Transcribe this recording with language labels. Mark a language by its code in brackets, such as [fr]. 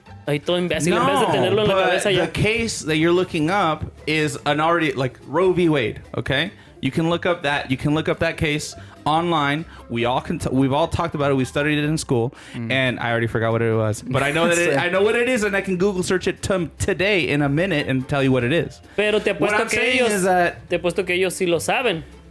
[es] Ahí todo imbécil, en vez de tenerlo en la cabeza ya. [en] The case that you're looking up is an already like Roe v. Wade. Okay, you can look up that. You can look up that case online. We've all talked about it. We studied it in school, and I already forgot what it was. But I know that I know what it is, and I can Google search it today in a minute and tell you what it is. [es] Pero te apuesto que ellos sí lo saben.